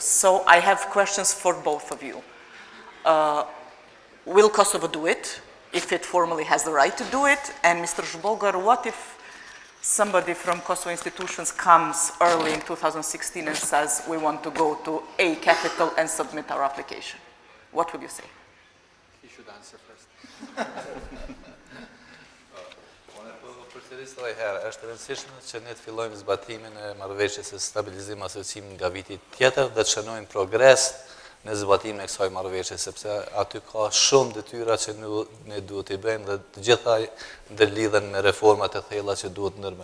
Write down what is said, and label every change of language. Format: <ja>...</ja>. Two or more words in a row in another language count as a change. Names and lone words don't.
<en>So I have questions for both of you. Will Kosovo do it if it formally has the right to do it? And Mr. Zbogar, what if somebody from Kosovo institutions comes early in 2016 and says we want to go to a capital and submit our application? What would you say? You should answer first.</en> <sq>Është rëndësishme që ne të fillojmë zbatimin e marrëveshjes së stabilizim asociim nga viti tjetër dhe të shënojmë progres në zbatimin e kësaj marrëveshje, sepse aty ka shumë detyra që ne duhet i bëjmë dhe të gjitha ndërlidhen me reformat e thella që duhet ndërme.</sq>